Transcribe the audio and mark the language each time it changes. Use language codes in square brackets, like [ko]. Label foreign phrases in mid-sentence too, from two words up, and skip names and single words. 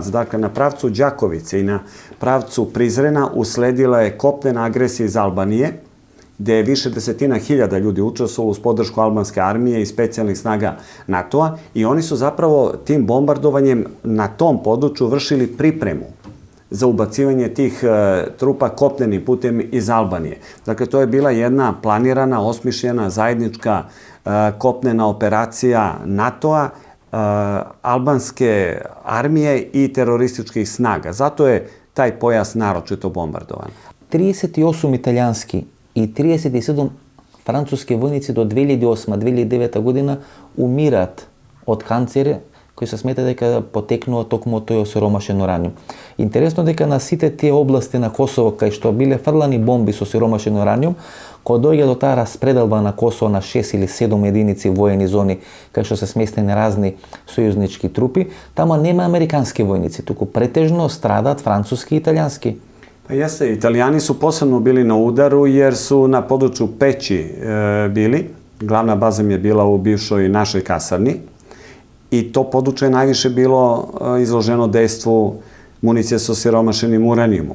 [sr] Dakle, na pravcu Đakovice i na pravcu Prizrena usledila je kopnena agresija iz Albanije, gde je više desetina hiljada ljudi učestvovalo uz podršku albanske armije i specijalnih snaga NATO-a, i oni su zapravo tim bombardovanjem na tom području vršili pripremu za ubacivanje tih trupa kopnenim putem iz Albanije. Dakle, to je bila jedna planirana, osmišljena, zajednička kopnena operacija NATO-a, albanske armije i terorističkih snaga. Zato je taj pojas naročito bombardovan. [mk] 38 италијански и 37 француски војници до 2008-2009 година умират од канцери кои се смета дека потекнува токму од тој сиромашен ураниум. Интересно дека на сите тие области на Косово кај што биле фрлани бомби со сиромашен ураниум, кога дојде до таа распределба на Косово на 6 или 7 единици воени зони кај што се сместени разни сојузнички трупи, тама нема американски војници, туку претежно страдат француски и италијански. [sr] Pa jeste, Italijani su posebno bili na udaru jer su na području Peći bili. Glavna baza im je bila u bivšoj našoj kasarni. I to područje je najviše bilo izloženo dejstvu municije sa siromašenim uranijumom.